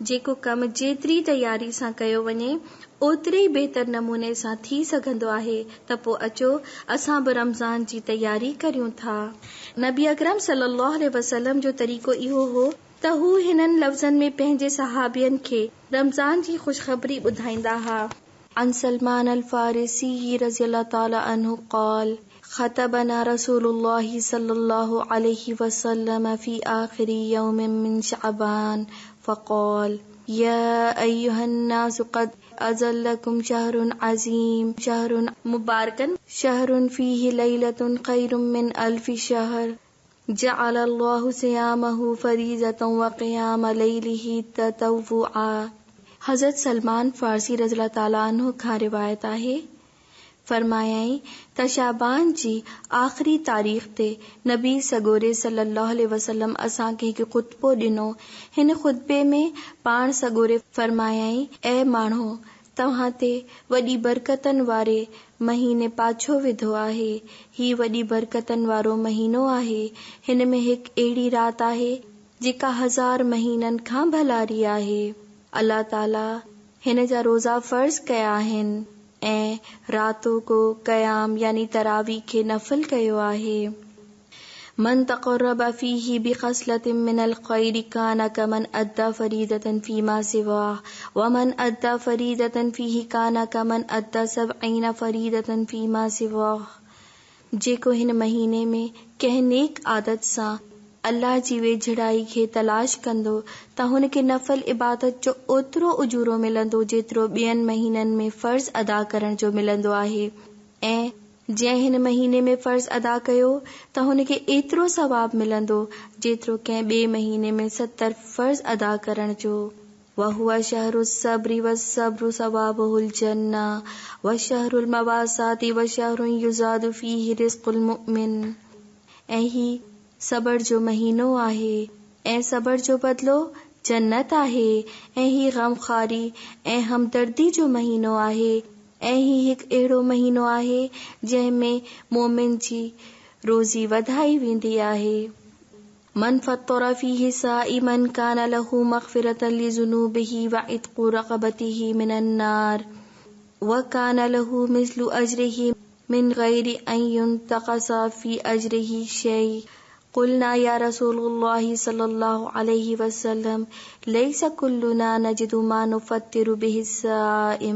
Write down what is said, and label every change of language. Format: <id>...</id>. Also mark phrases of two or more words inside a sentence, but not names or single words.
<sd>जेको कमु जेतिरी तयारी सां कयो वञे ओतिरे ई बहितर नमूने सां थी सघंदो आहे त पोइ अचो असां बि रमज़ान जी तयारी करियूं था। नबी अकरम</sd> <ar>صلى الله عليه وسلم</ar> <sd>जो तरीक़ो इहो हो त हू हिननि लफ़्ज़नि में पंहिंजे सहाबियनि खे रमज़ान जी ख़ुशख़बरी ॿुधाईंदा हुआ।</sd> <ar>عن سلمان الفارسي رضي الله تعالى عنه قال خطبنا رسول الله صلى الله عليه وسلم في آخر يوم من شعبان فقال يا أيها الناس قد أظلكم شهر عظيم شهر مبارك شهر فيه ليلة خير من ألف شهر جعل الله صيامه فريضة وقيام ليله تطوعا.</ar> <sd>हज़रत सलमान फारसी</sd> <ar>رضي الله تعالى عنه</ar> <sd>खां रिवायत आहे, फरमायाई त शाबान जी आख़िरी तारीख़ ते नबी सगोरे</sd> <ar>صلى الله عليه وسلم</ar> <sd>असांखे हिकु ख़ुतबो ॾिनो। हिन ख़ुतबे में पाण सगोरे फरमायाई, ऐ माण्हू, तव्हां ते वॾी बरकतनि वारे महीने पाछो विधो आहे। ही वॾी बरकतनि वारो महीनो आहे। हिन में हिकु अहिड़ी रात आहे जेका 1000 महीननि खां भलारी आहे। अल्लाह ताला हिन जा रोज़ा फ़र्ज़ कया आहिनि ऐं रातों को क़याम यानी तरावी खे नफ़िल कयो आहे।</sd> <ar>من تقرب فيه بخصلة من الخير كان كمن أدى فريضة فيما سواه ومن أدى فريضة فيه كان كمن أدى 70 فريضة فيما سواه.</ar> <sd>जेको हिन महीने में कंहिं नेक आदत सां अल्लाह जी वेझड़ाई खे तलाश कंदो त हुनखे नफ़ल इबादत जो ओतिरो उजूरो मिलंदो जेतिरो ॿियनि महीननि में फ़र्ज़ अदा करण जो मिलंदो आहे, ऐं जंहिं हिन महीने में फ़र्ज़ अदा कयो त हुनखे एतिरो सवाब मिलंदो जेतिरो कंहिं ॿिए महीने में 70 फ़र्ज़ अदा करण जो।</sd> <ar>وهو شهر الصبر والصبر ثوابه الجنة وشهر المواساة وشهر يزاد فيه رزق المؤمن.</ar> <sd>ऐं ही सबर जो महीनो आहे ऐं सबर जो बदलो जन्नत आहे। ऐं ही गमखारी ऐं हमदर्दी जो महीनो आहे। ऐं ही हिकु अहिड़ो महीनो आहे जंहिंमें मोमिन जी रोज़ी वधाई वेंदी आहे।</sd> <ar>من فطر فيه صائما كان له مغفرة لذنوبه وعتق رقبته من النار وكان له مثل أجره من غير أن ينتقص من أجره شيء. قلنا يا رسول الله صلى الله عليه وسلم ليس كلنا نجد ما نفطر به الصائم.</ar>